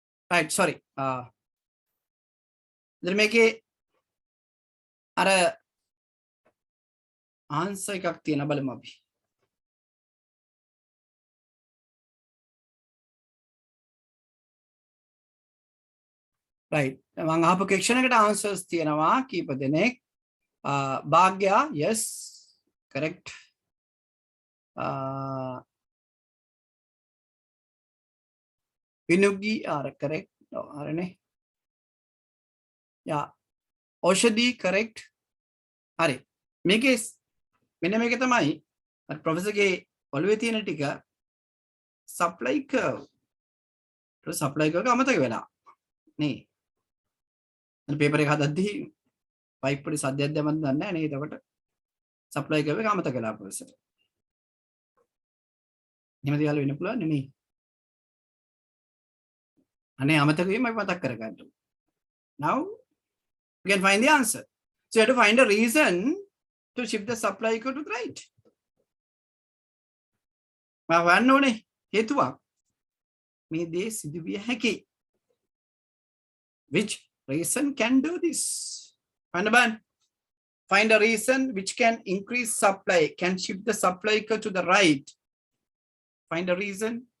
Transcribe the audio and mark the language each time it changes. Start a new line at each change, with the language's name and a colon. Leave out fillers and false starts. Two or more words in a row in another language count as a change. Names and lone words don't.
English: right, sorry.
Sinhala: ඉතින් මේකේ අර answer එකක් තියෙනවා බලමු අපි.
English: right.
Sinhala: මම අහපු question එකට answers තියෙනවා කීප දෙනෙක්.
English: Bhagya, yes, correct. Vinugi are correct. No, RNA. Yeah. Oshadi, correct.
Sinhala: Hari. මේකේ මෙන්න මේක තමයි ප්‍රොෆෙසර් ගේ ඔළුවේ තියෙන ටික
English: supply curve. supply curve
Sinhala: එක අමතක වෙලා. නේ. අර පේපර් එක හදද්දී පයිප් වල සද්දයක් දැම්මද දන්නේ නැහැ නේ. එතකොට
English: supply curve
Sinhala: එක අමතක වෙලා ප්‍රොෆෙසර්. එහෙම දේවල් වෙන්න පුළුවන් නෙමෙයි. අනේ අමතක වීම අපි මතක් කරගන්න.
English: Now we can find the answer. So you have to find a reason to shift the supply curve to the right.
Sinhala: වන්න ඕනේ හේතුවක් මේ දේ සිදුවිය හැකි.
English: Which reason can do this? Find a reason which can increase supply, can shift the supply curve to the right. Find a reason.